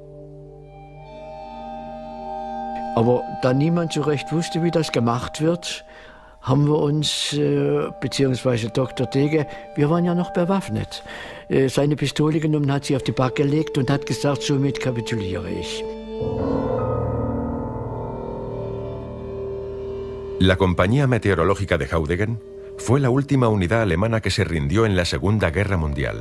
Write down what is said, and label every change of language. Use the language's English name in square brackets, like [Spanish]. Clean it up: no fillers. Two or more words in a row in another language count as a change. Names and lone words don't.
[German] Aber da niemand so recht wusste, wie das gemacht wird, haben wir uns, beziehungsweise Dr. Degge, wir waren ja noch bewaffnet, seine Pistole genommen, hat sie auf die Back gelegt und hat gesagt, somit kapituliere ich. [Spanish] La Compañía Meteorológica de Haudegen fue la última unidad alemana que se rindió en la Segunda Guerra Mundial.